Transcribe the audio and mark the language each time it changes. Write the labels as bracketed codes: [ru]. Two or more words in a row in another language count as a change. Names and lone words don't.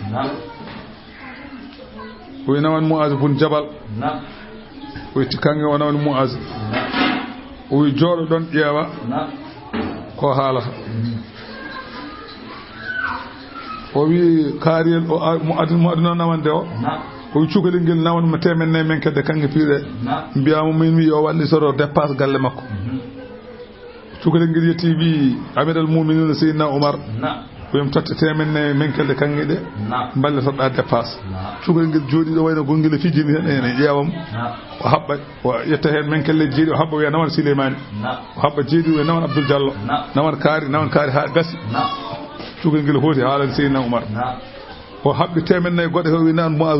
[ff] o wi nawan Muaz bun Jabal o wi kanŋe o nawan Muaz o wi jooɗo ɗon ƴeewa ko haalata o wi kaariyel mo aduna nawande o wi cukalel ngel nawan mo temenne men kedde kanŋe piire mbiyamo min wi o walli soro dépasse galle makko cukalel ngel yetti wi [ar] أمير المؤمنين [ff] sayyidina Umar wiyam totte temenne men kelde kange de ballatoɗa dépasse cukalel ngel jooɗi ɗo wayno gongel fijini hen ene ƴeewam o haɓɓa o yetta hen men kelle jeeɗi o haɓɓa wiya nawan Souleymane o haɓɓa jeeɗi wiya nawan Abdoul Diallo nawan kaari ha gasi cukalel ngel hooti haalani sayyidina Umar o haɓɓi temenne goɗe ko wi nan Muaz